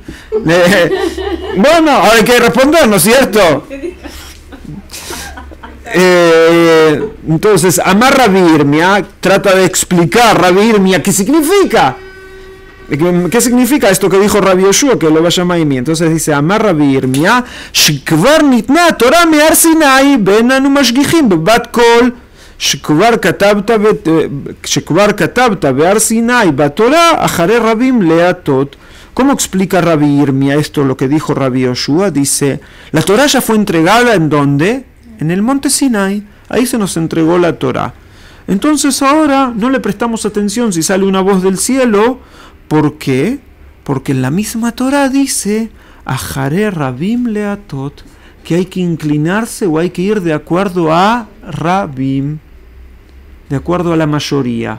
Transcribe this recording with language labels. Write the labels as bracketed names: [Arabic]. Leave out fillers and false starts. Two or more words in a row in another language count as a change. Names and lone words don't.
[Spanish] Bueno, ahora hay que responder, ¿no es cierto? Entonces, Amar Rabbi Irmia trata de explicar Rabbi Irmia qué significa. ¿Qué significa esto que dijo Rabbi Yoshua, que lo va a llamar Imi? Entonces dice, [Hebrew] אמר רבי ירמיה שכבר ניתנה תורה מהר סיני אין אנו משגיחין בבת קול שכבר כתבת בהר סיני בתורה אחרי רבים להטות. [Spanish] ¿Cómo explica Rabbi Irmia esto, lo que dijo Rabbi Yoshua? Dice, la Torah ya fue entregada ¿en dónde? En el monte Sinai. Ahí se nos entregó la Torah. Entonces ahora no le prestamos atención si sale una voz del cielo. ¿Por qué? Porque en la misma Torah dice, [Hebrew] אחרי רבים להטות, [Spanish] que hay que inclinarse o hay que ir de acuerdo a Rabim, de acuerdo a la mayoría.